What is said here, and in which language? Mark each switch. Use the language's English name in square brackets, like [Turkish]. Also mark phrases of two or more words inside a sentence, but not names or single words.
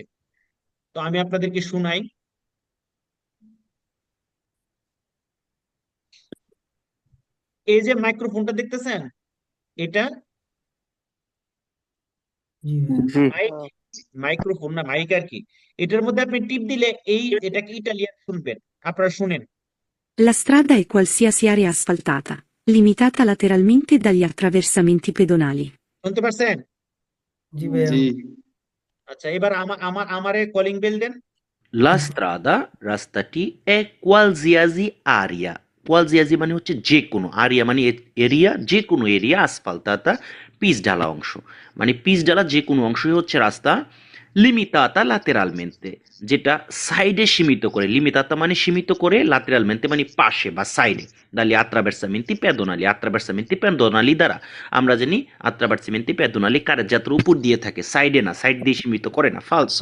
[Bangla] তো আমি আপনাদেরকে শুনাই। এই যে মাইক্রোফোনটা দেখতেছেন, এটা জি মাইক, মাইক্রোফোন না মাইক আর কি। এটার মধ্যে আপনি টিপ দিলে এটাকে ইটালিয়ান শুনবেন। আপনারা শুনেন। [Italian] La strada è qualsiasi area asfaltata, limitata lateralmente dagli attraversamenti pedonali. [Bangla] শুনতে পারছেন? জি ভাইয়া জি আচ্ছা, এবার আমারে কলিং বেল দেন। [Italian] La strada, [Bangla] রাস্তাটি [Italian] è qualsiasi area, qualsiasi [Bangla] মানে হচ্ছে যে কোনো, আরিয়া মানে এরিয়া, যে কোনো এরিয়া, আসফালতাতা পিচ ঢালা অংশ, মানে পিচ ঢালা যে কোনো অংশই হচ্ছে রাস্তা, [Italian] limitata lateralmente, [Bangla] যেটা সাইডে সীমিত করে, লিমিতাতা মানে সীমিত করে, লাতেরালমেন্তে মানে পাশে বা সাইডে, [Italian] dagli attraversamenti pedonali, attraversamenti pedonali [Bangla] দ্বারা আমরা জানি [Italian] attraversamenti pedonali [Bangla] কারের উপর দিয়ে থাকে, সাইডে না, সাইড দিয়ে সীমিত করে না, ফালসো।